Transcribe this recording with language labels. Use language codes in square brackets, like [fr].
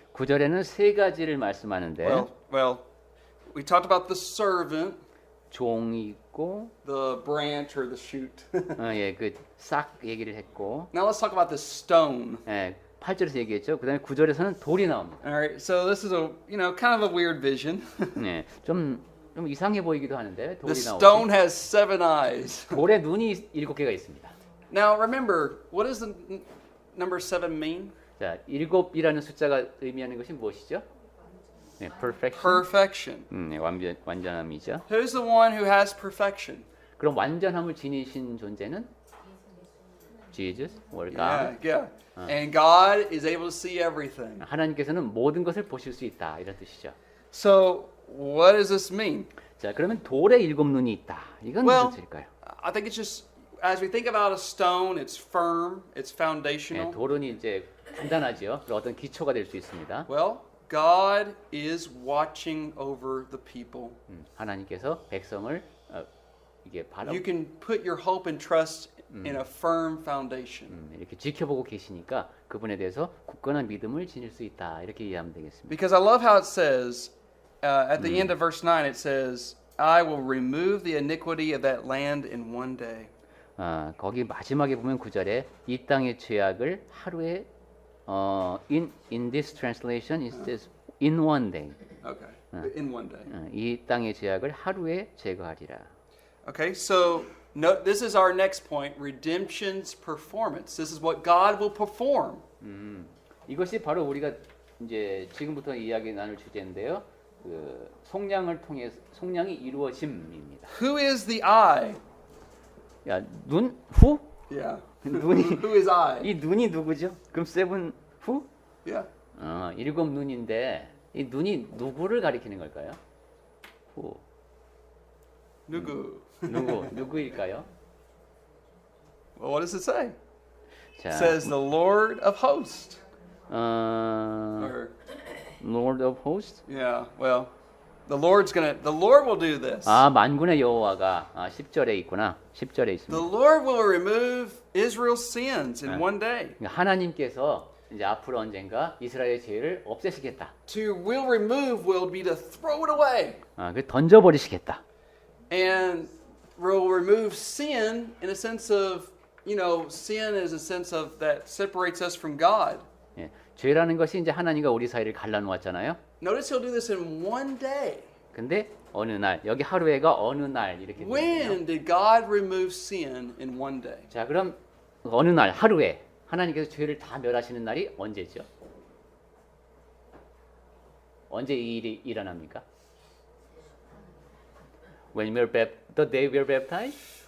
[ko] 9절에는 세 가지를 말씀하는데 [en] Well, we talked about the servant, [ko] 종이 있고 [en] the branch or the shoot. [ko] 그 싹 얘기를 했고 [en] Now let's talk about the stone. [ko] 8절에서 얘기했죠. 그다음에 9절에서는 돌이 나옵니다. [en] All right, so this is a kind of a weird vision. [ko] 좀 좀 이상해 보이기도 하는데 돌이 [en] stone [ko] 나오지. [en] has 7 eyes. [ko] 돌에 눈이 7개가 있습니다. [en] Now remember, what does the number 7 mean? [ko] 자, 7이라는 숫자가 의미하는 것이 무엇이죠? 네, perfection. [en] Perfection. [ko] 네, 완전함이죠. [en] Who's the one who has perfection? [ko] 그럼 완전함을 지니신 존재는 Jesus, or God. [en] Yeah. And God is able to see everything. [ko] 하나님께서는 모든 것을 보실 수 있다 이런 뜻이죠. [en] So what does this mean? [ko] 자, 그러면 돌에 7눈이 있다. 이건 [en] Well, [ko] 무슨 뜻일까요? [en] I think it's just as we think about a stone, it's firm, it's [ko] 네, [en] foundational. [ko] 돌은 이제 단단하죠. 그리고 어떤 기초가 될 수 있습니다. [en] Well, God is watching over the people. [ko] 하나님께서 백성을 이게 바로 [en] You can put your hope and trust in a firm foundation. [ko] 이렇게 지켜보고 계시니까 그분에 대해서 굳건한 믿음을 지닐 수 있다. 이렇게 이해하면 되겠습니다. [en] Because I love how it says at the end of verse 9, it says, I will remove the iniquity of that land in one day. [ko] 거기 마지막에 보면 9절에 이 땅의 죄악을 하루에 [en] in this translation it says in one day. Okay, in one day. [ko] 이 땅의 죄악을 하루에 제거하리라. [en] Okay, so this is our next point, redemption's performance. This is what God will perform. [ko] 이것이 바로 우리가 이제 지금부터 이야기 나눌 주제인데요. 그 속량이 이루어짐입니다. [en] Who is the I? [ko] 야, 눈 후? [en] Yeah. [ko] 눈이 [en] Who is I? [ko] 이 눈이 누구죠? 그럼 세븐 후? [en] Yeah. [ko] 7눈인데 이 눈이 누구를 가리키는 걸까요? 후. 누구? 누구일까요? [en] Well, what does it say? [ko] 자, [en] It says the Lord of hosts. 어, Or Lord of Hosts. yeah, well, the Lord will do this. [ko] 만군의 여호와가 10절에 있구나. 10절에 [en] The [ko] 있습니다. [en] Lord will remove Israel's sins in one day. [ko] 그러니까 하나님께서 이제 앞으로 언젠가 이스라엘의 죄를 없애시겠다. [en] To will remove will be to throw it away. [ko] 그 던져버리시겠다. [en] And will remove sin in a sense of, sin is a sense of that separates us from God. [ko] 예, 죄라는 것이 이제 하나님과 우리 사이를 갈라놓았잖아요. [en] Notice he'll do this in one day. [ko] 근데 어느 날 여기 하루에가 어느 날 이렇게 되거든요. [en] When did God remove sin in one day? [ko] 자, 그럼 어느 날 하루에 하나님께서 죄를 다 멸하시는 날이 언제죠? 언제 이 일이 일어납니까? [en] When we are the day we are baptized